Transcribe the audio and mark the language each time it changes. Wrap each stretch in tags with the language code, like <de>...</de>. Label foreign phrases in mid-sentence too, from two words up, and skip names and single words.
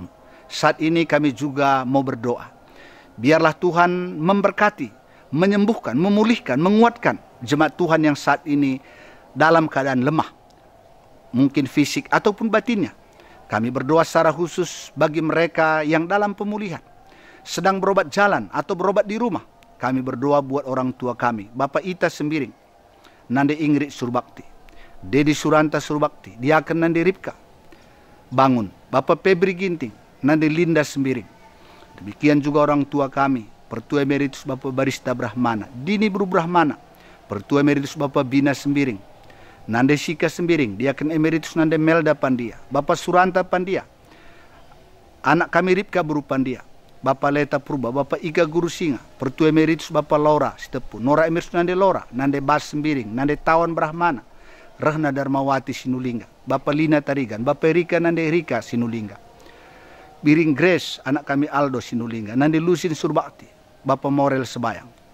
<id>Saat ini kami juga mau berdoa. Biarlah Tuhan memberkati, menyembuhkan, memulihkan, menguatkan jemaat Tuhan yang saat ini dalam keadaan lemah. Mungkin fisik ataupun batinnya. Kami berdoa secara khusus bagi mereka yang dalam pemulihan. Sedang berobat jalan atau berobat di rumah. Kami berdoa buat orang tua kami. Bapak Ita Sembiring, Nande Ingrid Surbakti, Dedi Suranta Surbakti, Diaken Nande Ripka Bangun, Bapak Febri Ginting, Nande Linda Sembiring. Demikian juga orang tua kami, Pertua Emeritus Bapak Barista Brahmana, Dini Bru Brahmana, Pertua Emeritus Bapak Bina Sembiring, Nande Sika Sembiring, Diaken Emeritus Nande Melda Pandia, Bapak Suranta Pandia, anak kami Ripka Bru Pandia, Bapak Leta Purba, Bapak Iga Guru Singa, Pertua Emeritus Bapak Laura Sitepu, Nora Emeritus Nande Laura, Nande Bas Sembiring, Nande Tawan Brahmana, Rahna Darmawati Sinulinga, Bapak Lina Tarigan, Bapak Rika Nande Rika Sinulinga, Biring Grace, anak kami Aldo Sinulinga, Nande Lusin Surbakti, Bapak Morel Sebayang,</id>